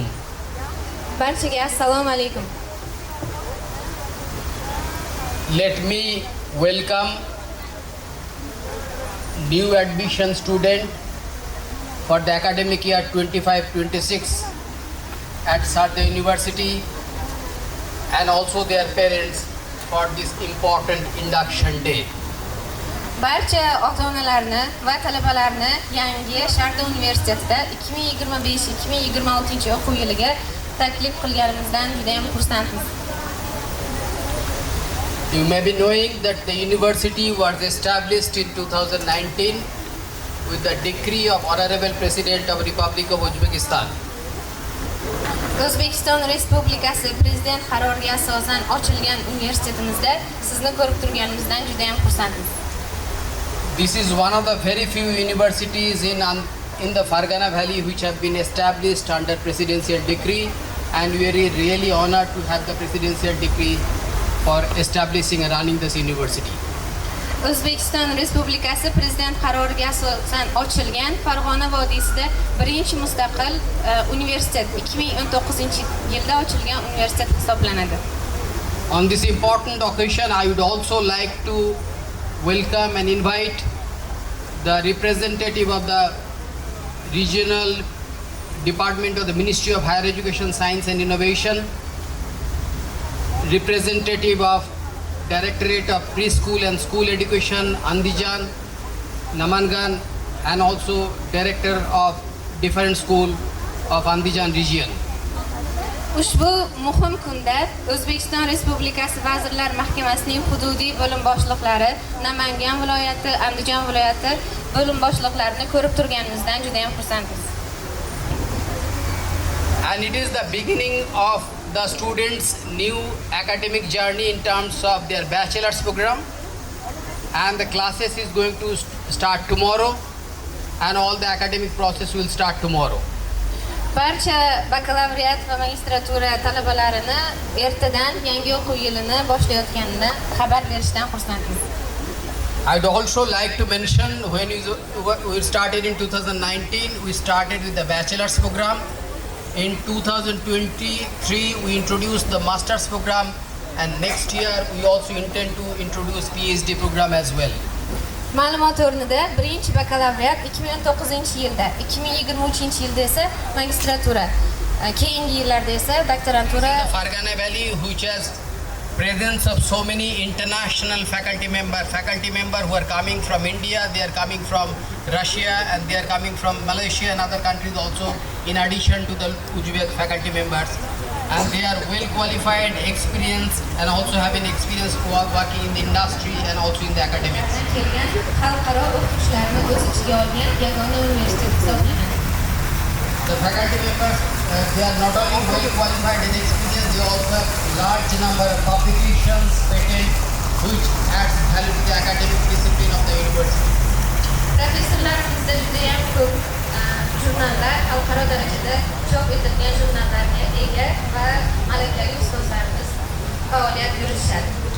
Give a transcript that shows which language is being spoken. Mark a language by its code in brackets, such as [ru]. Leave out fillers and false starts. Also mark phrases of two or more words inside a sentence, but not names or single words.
[uz] Barchaga assalomu alaykum. [en] Let me welcome new admission student for the academic year 25-26 at Sharda University and also their parents for this important induction day. [uz] Barcha ota-onalarni va talabalarni yangi Sharda Universitetida 2025-2026 o'quv yiliga taklif qilganimizdan juda ham xursandmiz. [en] You may be knowing that the university was established in 2019 with the decree of Honorable President of Republic of Uzbekistan. [uz] O'zbekiston Respublikasi Prezident qaroriga asosan ochilgan universitetimizda sizni ko'rib turganimizdan juda ham xursandmiz. [en] This is one of the very few universities in the Fargana Valley which have been established under presidential decree, and we are really honored to have the presidential decree for establishing and running this university. [uz] O'zbekiston Respublikasi Prezident qaroriga asosan ochilgan Farg'ona vodiysida birinchi mustaqil universitet 2019-yilda ochilgan universitet hisoblanadi. [en] On this important occasion, I would also like to welcome and invite the representative of the regional department of the Ministry of Higher Education, Science and Innovation, representative of Directorate of Preschool and School Education, Andijan, Namangan, and also Director of Different School of Andijan region. [uz] Ushbu muhim kunda O'zbekiston Respublikasi Vazirlar Mahkamasining hududiy bo'lim boshliqlari, Namangan viloyati, Andijon viloyati bo'lim boshliqlarini ko'rib turganimizdan juda ham xursandmiz. [en] And it is the beginning of the students' new academic journey in terms of their bachelor's program, and the classes is going to start tomorrow, and all the academic process will start tomorrow. [uz] Barcha bakalavriat va magistratura talabalarini ertadan yangi o'quv yilini boshlayotganidan xabar berishdan xursandmiz. [en] I'd also like to mention when we started in 2019, we started with the bachelor's program. In 2023, we introduced the master's program, and next year we also intend to introduce PhD program as well. [uz] Ma'lumot o'rnida birinchi bakalavriat 2009-yilda, 2023-yilda esa magistratura, keyingi yillarda esa doktorantura. [en] The Fargana Valley, which has presence of so many international faculty member who are coming from India, they are coming from Russia, and they are coming from Malaysia and other countries also, in addition to the Uzbek faculty members. And they are well qualified, experienced, and also having experience working in the industry and also in the academics. [uz] Kelgan xalqaro o'qituvchilarni o'z ichiga olgan yagona universitet hisoblanadi. [en] The faculty members, they are not only well qualified and experienced, they also have large number of publications, patents, which adds value to the academic discipline of the university. [uz] Professorlarimizda juda ham ko'p jurnallar, xalqaro darajada chop etilgan jurnallarga ega va malakali ustozlarimiz faoliyat yuritishadi.